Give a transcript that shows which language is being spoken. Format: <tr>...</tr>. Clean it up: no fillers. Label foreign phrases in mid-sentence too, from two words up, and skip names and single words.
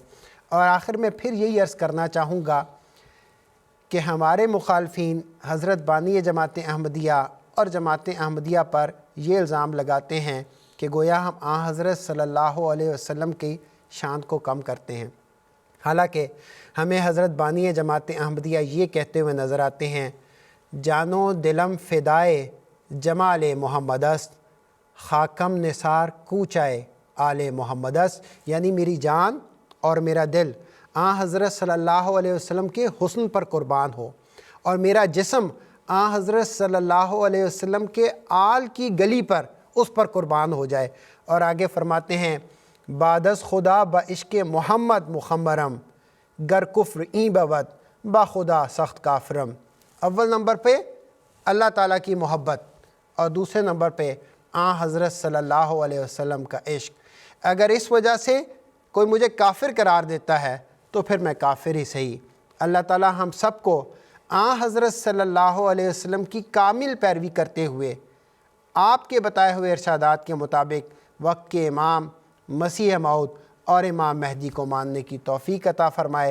<ur>اور آخر میں پھر یہی عرض کرنا چاہوں گا کہ ہمارے مخالفین حضرت بانی جماعت احمدیہ اور جماعت احمدیہ پر یہ الزام لگاتے ہیں کہ گویا ہم حضرت</ur> <ar>صلی اللہ علیہ وسلم</ar> <ur>کی شان کو کم کرتے ہیں، حالانکہ ہمیں حضرت بانی جماعت احمدیہ یہ کہتے ہوئے نظر آتے ہیں،</ur> <fa>جانو دلم فدائے جمال محمد است، خاکم نثار کوچائے آل محمد است،</fa> <ur>یعنی میری جان اور میرا دل حضرت</ur> <ar>صلی اللہ علیہ وسلم</ar> <ur>کے حسن پر قربان ہو، اور میرا جسم حضرت</ur> <ar>صلی اللہ علیہ وسلم</ar> <ur>کے آل کی گلی پر اس پر قربان ہو جائے۔ اور آگے فرماتے ہیں،</ur> <fa>بعد از خدا با عشق محمد مخمرم، گر کفر این بود با خدا سخت کافرم.</fa> <ur>اول نمبر پہ اللہ تعالیٰ کی محبت اور دوسرے نمبر پہ حضرت</ur> <ar>صلی اللہ علیہ وسلم</ar> <ur>کا عشق. اگر اس وجہ سے کوئی مجھے کافر قرار دیتا ہے تو پھر میں کافر ہی صحیح. اللہ تعالیٰ ہم سب کو حضرت</ur> <ar>صلی اللہ علیہ وسلم</ar> <ur>کی کامل پیروی کرتے ہوئے آپ کے بتائے ہوئے ارشادات کے مطابق وقت کے امام مسیح موعود اور امام مہدی کو ماننے کی توفیق عطا فرمائے.</ur>